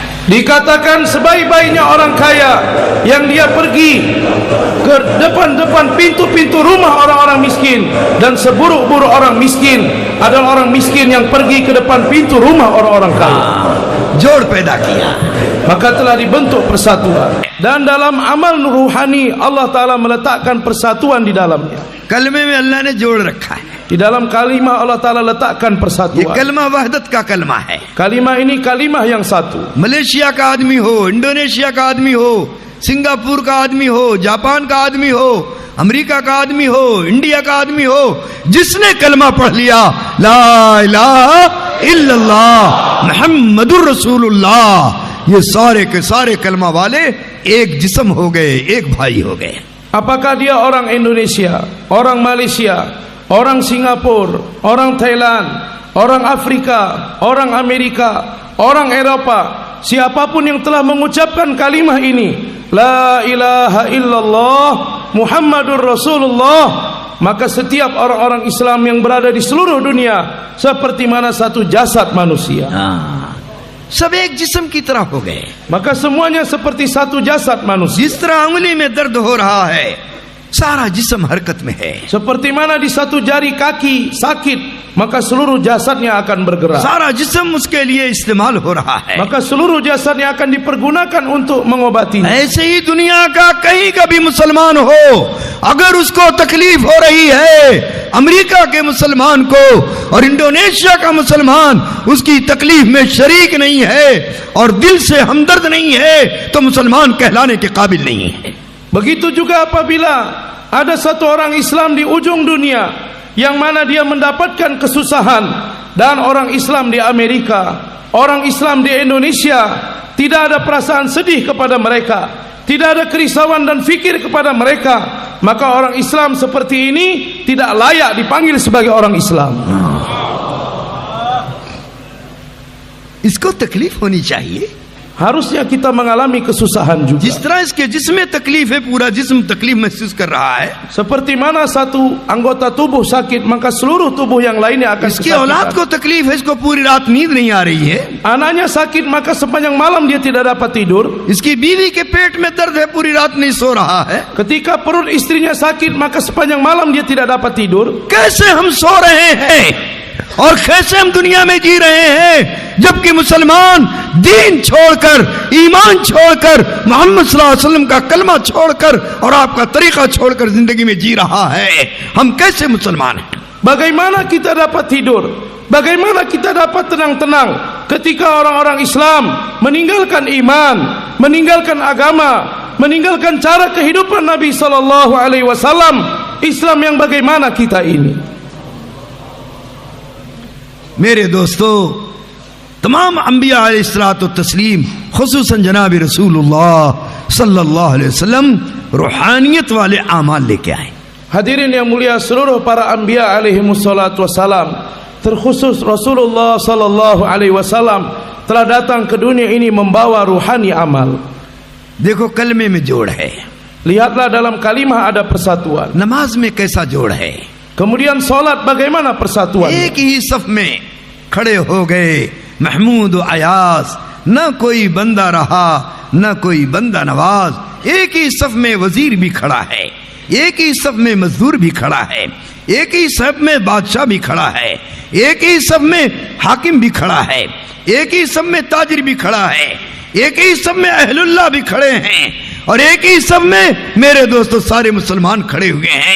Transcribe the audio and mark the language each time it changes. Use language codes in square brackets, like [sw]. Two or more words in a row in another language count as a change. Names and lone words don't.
[id] Dikatakan sebaik-baiknya orang kaya yang dia pergi ke depan-depan pintu-pintu rumah orang-orang miskin, dan seburuk-buruk orang miskin adalah orang miskin yang pergi ke depan pintu rumah orang-orang kaya. [hi] जोड़ पैदा किया, [id] Maka telah dibentuk persatuan. Dan dalam amal ruhani Allah Ta'ala meletakkan persatuan di dalamnya. [hi] कलमे में अल्लाह ने जोड़ रखा है। [id] Di dalam kalimah Allah Ta'ala letakkan [hi] ये [id] persatuan. [hi] कलमा वहदत का कलमा है। [id] Kalimah ini kalimah yang satu. [hi] मलेशिया का आदमी हो, इंडोनेशिया का आदमी हो, सिंगापुर का आदमी हो, जापान का आदमी हो, अमेरिका का आदमी हो, इंडिया का आदमी हो, जिसने कलमा पढ़ लिया [ar] لا إله إلا الله محمد رسول الله, [hi] ये सारे के सारे कलमा वाले एक जिस्म हो गए, एक भाई हो गए। [id] Apakah dia orang Indonesia, orang Malaysia, orang Singapura, orang Thailand, orang Afrika, orang Amerika, orang Eropa, siapapun yang telah mengucapkan kalimah ini, [ar] لا إله إلا الله محمد رسول الله, [id] maka setiap orang-orang Islam yang berada di seluruh dunia seperti mana satu jasad manusia. [hi] सब एक जिस्म की तरह हो गए। [id] Maka semuanya seperti satu jasad manusia. [hi] जिस तरह उंगली में दर्द हो रहा है, सारा जिस्म हरकत में है। [id] Seperti mana di satu jari kaki sakit, maka seluruh jasadnya akan bergerak. [hi] सारा जिस्म उसके लिए इस्तेमाल हो रहा है। [id] Maka seluruh jasadnya akan dipergunakan untuk mengobatinya. [hi] ऐसे ही दुनिया का कहीं का भी मुसलमान हो, अगर उसको तकलीफ हो रही है, अमेरिका के मुसलमान को और इंडोनेशिया का मुसलमान उसकी तकलीफ में शरीक नहीं है और दिल से हमदर्द नहीं है, तो मुसलमान कहलाने के काबिल नहीं है। [id] Begitu juga apabila ada satu orang Islam di ujung dunia yang mana dia mendapatkan kesusahan, dan orang Islam di Amerika, orang Islam di Indonesia tidak ada perasaan sedih kepada mereka, tidak ada kerisauan dan fikir kepada mereka, maka orang Islam seperti ini tidak layak dipanggil sebagai orang Islam. [hi] इसको तकलीफ होनी चाहिए। [id] Harusnya kita mengalami kesusahan juga. [hi] जिस तरह इसके जिस्म में तकलीफ है, पूरा जिस्म तकलीफ महसूस कर रहा है। [id] Seperti mana satu anggota tubuh sakit, maka seluruh tubuh yang lainnya akan [hi] इसकी औलाद को [id] kesakitan. [hi] तकलीफ है, इसको पूरी रात नींद नहीं आ रही है। [id] Anaknya sakit, maka sepanjang malam dia tidak dapat tidur. [hi] इसकी बीवी के पेट में दर्द है, पूरी रात नहीं सो रहा है। [id] Ketika perut istrinya sakit, maka sepanjang malam dia tidak dapat tidur. [hi] कैसे हम सो रहे हैं और कैसे हम दुनिया में जी रहे हैं, जबकि मुसलमान दीन छोड़कर, ईमान छोड़कर, मोहम्मद [ar] صلى الله عليه وسلم [hi] का कलमा छोड़कर और आपका तरीका छोड़कर जिंदगी में जी रहा है। हम कैसे मुसलमान हैं? [id] Bagaimana kita dapat tidur? Bagaimana kita dapat tenang-tenang ketika orang-orang Islam meninggalkan iman, meninggalkan agama, meninggalkan cara kehidupan Nabi [ar] صلى الله عليه وسلم? [id] Islam yang bagaimana kita ini? [hi] मेरे दोस्तों, तमाम अंबिया [ar] عليه الصلاة تسليم, [hi] खुसूसन जनाब रसूलुल्लाह [ar] صلى الله عليه وسلم [hi] रूहानियत वाले आमाल लेके आए। [id] Hadirin yang mulia, seluruh para anbiya [ar] عليه الصلاة والسلام, [id] terkhusus Rasulullah [ar] صلى الله عليه وسلم [id] telah datang ke dunia ini membawa ruhani amal. [hi] देखो कलमे में जोड़ है, [id] Lihatlah dalam kalimah ada persatuan. [hi] नमाज में कैसा जोड़ है। [id] Kemudian salat bagaimana persatuan? [hi] एक ही सफ में खड़े हो गए महमूद व अयाज, न कोई बंदा रहा न कोई बंदा नवाज। एक ही सफ में वजीर भी खड़ा है, एक ही सफ में मजदूर भी खड़ा है, एक ही सफ में बादशाह भी खड़ा है, एक ही सफ में हाकिम भी खड़ा है, एक ही सफ में ताजिर भी खड़ा है, एक ही सफ में अहलुल्लाह भी खड़े हैं, और एक ही सब में मेरे दोस्तों सारे मुसलमान खड़े हुए हैं।